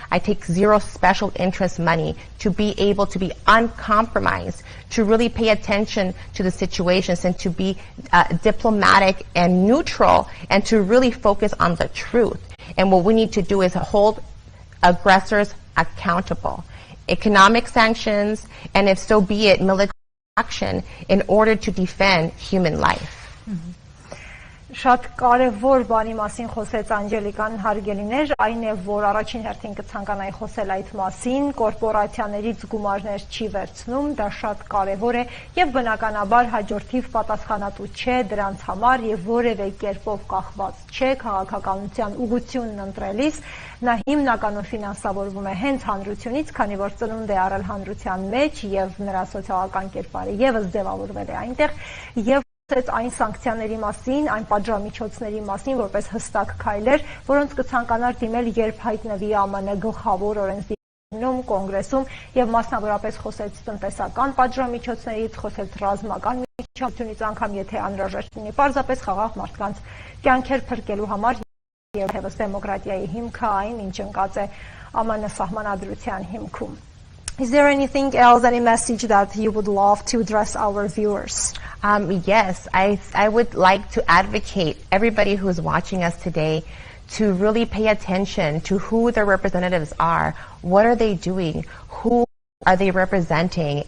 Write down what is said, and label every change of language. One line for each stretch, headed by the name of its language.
English: I take zero special interest money to be able to be uncompromised, to really pay attention to the situations and to be diplomatic and neutral and to really focus on the truth. And what we need to do is hold aggressors accountable. Economic sanctions, and if so be it, military action in order to defend human life.
Armenian: Շատ կարևոր բանի մասին խոսեց Անջելիկան, հարգելիներ, այն է, որ առաջին հերթին կցանկանայի խոսել այդ մասին, կորպորացիաներից գումարներ չի վերցնում, դա շատ կարևոր է եւ բնականաբար հաջորդիվ պատասխանատու չէ դրանց համար եւ որևէ կերպով կախված չէ քաղաքականության ուղղությունն ընտրելիս, նա հիմնականում ֆինանսավորվում է հենց հանրությունից, քանի որ ծնունդ է առել հանրության մեջ եւ նրա սոցիալական կերպարը եւս ձևավորվել է այնտեղ եւ այն սանկցիաների մասին, այն պատժամիջոցների մասին, որպես հստակ քայլեր, որոնց կցանկանար դիմել, երբ հայտնվի ԱՄՆ գլխավոր օրենսդիրում, կոնգրեսում եւ մասնավորապես խոսեց տնտեսական պատժամիջոցներից, խոսեց ռազմական միջամտությունից, անգամ եթե անհրաժեշտ լինի, պարզապես խաղաղ մարդկանց կյանքեր փրկելու համար եւ եւս դեմոկրատիայի հիմքը այն, ինչ ընկած է ԱՄՆ սահմանադրության հիմքում։
English: Is there anything else, any message that you would love to address our viewers? Yes, I would like to advocate everybody who is watching us today to really pay attention to who their representatives are. What are they doing? Who are they representing?